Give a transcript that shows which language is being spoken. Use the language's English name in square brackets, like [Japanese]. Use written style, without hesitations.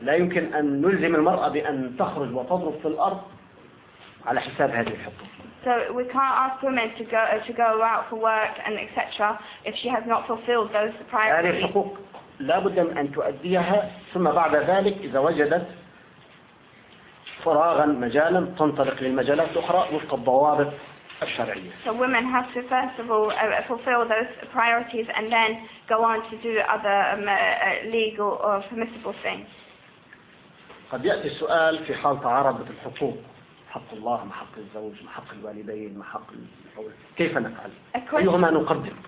[Arabic] لا يمكن أن نلزم المرأة بأن تخرج وتضرب في الأرض على حساب هذه الحقوق. [English] So we can't ask women to go out for work and etc. if she has not fulfilled those priorities. [Arabic] هذه الحقوق لا بد من أن تؤديها ثم بعد ذلك إذا وجدت فراغا مجالا تنطلق للمجالات الأخرى وفق الضوابط الشرعية. [English] So women have to first of all fulfill those priorities and then go on to do other legal or permissible things. [Arabic] قد يأتي السؤال في حال تعارضت الحقوق حق الله ما حق الزوج ما حق الوالدين ما حق الأولاد كيف نفعل أيهما نقدم؟